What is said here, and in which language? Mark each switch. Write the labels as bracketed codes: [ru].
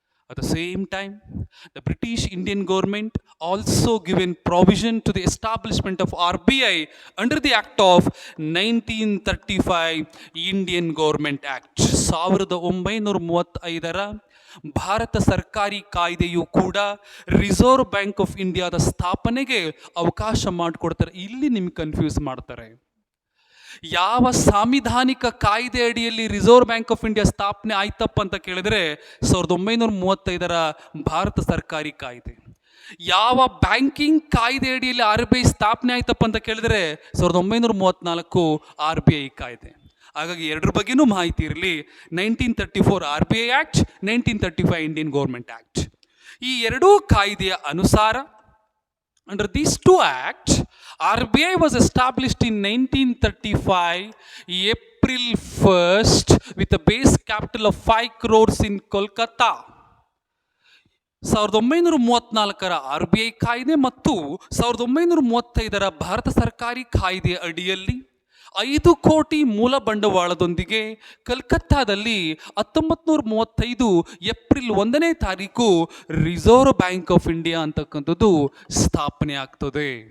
[en] At the same time, the British Indian government also given provision to the establishment of RBI under the Act of 1935 Indian Government Act. [kn] 1935ರ Bharat ಸರ್ಕಾರಿ ಕಾಯ್ದೆಯು ಕೂಡ reserve bank of ಇಂಡಿಯಾದ ಸ್ಥಾಪನೆಗೆ ಅವಕಾಶ ಮಾಡಿಕೊಡ್ತಾರೆ. ಇಲ್ಲಿ ನಿಮ್ಗೆ confuse ಮಾಡ್ತಾರೆ. ಯಾವ ಸಾಂವಿಧಾನಿಕ ಕಾಯ್ದೆ ಅಡಿಯಲ್ಲಿ ರಿಸರ್ವ್ ಬ್ಯಾಂಕ್ ಆಫ್ ಇಂಡಿಯಾ ಸ್ಥಾಪನೆ ಆಯ್ತಪ್ಪ ಅಂತ ಕೇಳಿದ್ರೆ 1935ರ ಭಾರತ ಸರ್ಕಾರಿ ಕಾಯ್ದೆ. ಯಾವ ಬ್ಯಾಂಕಿಂಗ್ ಕಾಯ್ದೆ ಅಡಿಯಲ್ಲಿ RBI ಸ್ಥಾಪನೆ ಆಯ್ತಪ್ಪ ಅಂತ ಕೇಳಿದ್ರೆ 1934 RBI ಕಾಯ್ದೆ. ಹಾಗಾಗಿ ಎರಡರ ಬಗ್ಗೆನೂ ಮಾಹಿತಿ ಇರಲಿ. 1934 RBI act, 1935 Indian government act. ಈ ಎರಡೂ ಕಾಯ್ದೆಯ ಅನುಸಾರ [en] under these two acts, RBI was established in 1935 April 1st with a base capital of 5 crores in Kolkata. [kn] 1934ರ RBI ಕಾಯ್ದೆ ಮತ್ತು 1935ರ ಭಾರತ ಸರ್ಕಾರಿ ಕಾಯ್ದೆ ಅಡಿಯಲ್ಲಿ 5 ಕೋಟಿ ಮೂಲ ಬಂಡವಾಳದೊಂದಿಗೆ ಕಲ್ಕತ್ತಾದಲ್ಲಿ 1935 ಏಪ್ರಿಲ್ 1ನೇ ತಾರೀಕು ರಿಸರ್ವ್ ಬ್ಯಾಂಕ್ ಆಫ್ ಇಂಡಿಯಾ ಅಂತಕ್ಕಂಥದ್ದು ಸ್ಥಾಪನೆ ಆಗ್ತದೆ.